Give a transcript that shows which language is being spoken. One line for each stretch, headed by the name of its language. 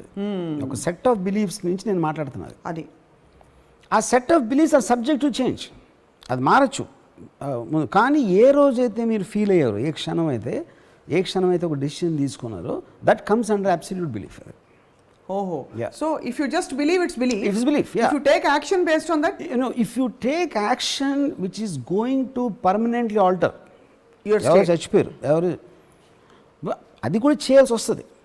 Telugu: అది ఒక set of beliefs నుంచి నేను మాట్లాడుతున్నాను. అది
English: ఆ set of beliefs are subject to change,
Telugu: అది మారచ్చు. కానీ ఏ రోజైతే మీరు ఫీల్ అయ్యారో, ఏ క్షణం అయితే ఒక డెసిషన్ తీసుకున్నారో,
English: That comes under absolute belief. ఓహో, so if you just believe it's belief. It's belief, yeah. If you take action based on that, if you take action which is going to permanently alter your
Telugu: ఎవరు
English: state.
Telugu: చచ్చిపోయారు, ఎవరు అది కూడా చేయాల్సి వస్తుంది.